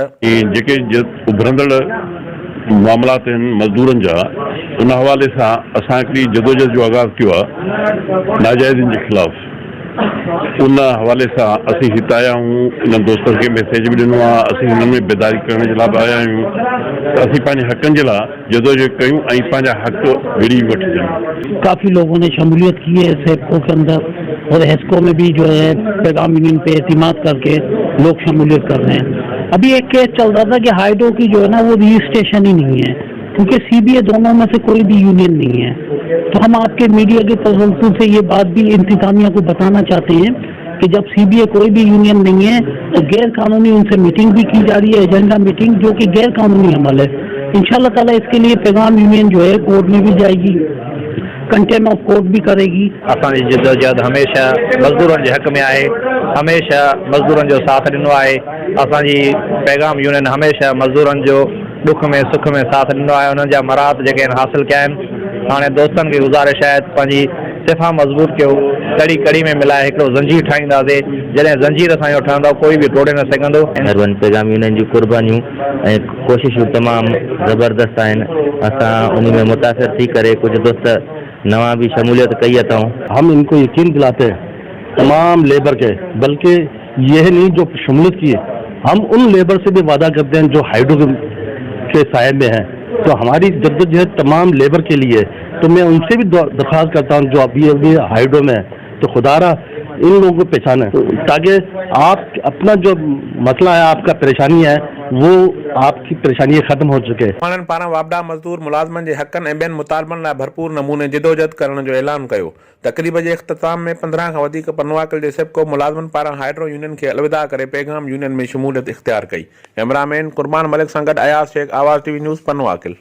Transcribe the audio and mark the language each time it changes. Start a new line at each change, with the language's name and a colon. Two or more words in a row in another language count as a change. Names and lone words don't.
Sindhi: जेके उभरंदड़ मामलात आहिनि मज़दूरनि जा उन हवाले सां असां हिकिड़ी जदोजहद जो आगाज़ कयो आहे नाजाइज़नि जे ख़िलाफ़। उन हवाले सां असीं हिते आया आहियूं, इन दोस्तनि खे मैसेज बि ॾिनो आहे, असीं हिन में बेदारी करण जे लाइ बि आया आहियूं त असीं पंहिंजे हक़नि जे लाइ जदोजहद कयूं ऐं पंहिंजा हक़ विड़ी वठिजनि।
Urdu: کافی لوگوں نے شمولیت کی ہے سیبکو کے اندر اور ہیسکو میں بھی جو ہے پیغام یونین پہ اعتماد کر کے لوگ شمولیت کر رہے ہیں. ابھی ایک کیس چل رہا تھا کہ ہائیڈرو کی جو ہے نا وہ رجسٹریشن ہی نہیں ہے کیونکہ سی بی اے دونوں میں سے کوئی بھی یونین نہیں ہے. تو ہم آپ کے میڈیا کے تسلسل سے یہ بات بھی انتظامیہ کو بتانا چاہتے ہیں کہ جب سی بی اے کوئی بھی یونین نہیں ہے تو غیر قانونی ان سے میٹنگ بھی کی جا رہی ہے,
English: agenda meeting
Urdu: جو کہ غیر قانونی عمل ہے.
Arabic: إن شاء الله تعالى
Urdu: اس کے لیے پیغام یونین جو ہے کورٹ میں بھی جائے گی,
English: contempt of court
Urdu: بھی کرے گی.
Sindhi: असांजी जदोजहद हमेशह मज़दूरनि जे हक़ में आहे, हमेशह मज़दूरनि जो साथ ॾिनो आहे। असांजी पैगाम यूनियन हमेशह मज़दूरनि जो दुख में सुख में साथ ॾिनो आहे, उन्हनि जा मराहत जेके आहिनि हासिल कया आहिनि। हाणे दोस्तनि खे गुज़ारिश आहे पंहिंजी सिफ़ा मज़बूत कयो, कड़ी कड़ी में मिलाए हिकिड़ो ज़ंजीर ठाहींदासीं। जॾहिं ज़ंजीर असांजो ठहंदो कोई बि तोड़े न सघंदो। महिरबानी पैगाम यूनियन जी कुर्बानियूं ऐं कोशिशूं तमामु ज़बरदस्त आहिनि। असां उन में मुतासिर थी करे कुझु दोस्त नवा भी शमूलियत कई अथऊं।
Urdu: ہم ان کو یقین دلاتے ہیں تمام لیبر کے، بلکہ یہ نہیں جو شمولیت کی ہے، ہم ان لیبر سے بھی وعدہ کرتے ہیں جو ہائیڈرو کے سائے میں ہیں. تو ہماری جدوجہد تمام لیبر کے لیے، تو میں ان سے بھی درخواست کرتا ہوں جو ابھی ہائیڈرو میں ہے، تو خدارا ان لوگوں کو پہچانے تاکہ آپ اپنا جو مسئلہ ہے، آپ کا پریشانی ہے، وہ آپ کی پریشانی ختم ہو چکے.
Sindhi: माण्हुनि पारां वापडा मज़दूर मुलाज़मनि जे हक़नि ऐं ॿियनि मुतालबनि लाइ भरपूर नमूने जदोजहद करण जो ऐलान कयो। तक़रीब जे इख़्तिताम में 15 खां वधीक पनवाकिल जे सेबको मुलाज़मनि पारां हाइड्रो यूनियन खे अलविदा करे पैगाम यूनियन में शमूलियत इख़्तियार कई। कैमरामैन कुर्बान मलिक सां गॾु अयाज़ शेख, आवाज़ टीवी न्यूज़, पनवाकिल।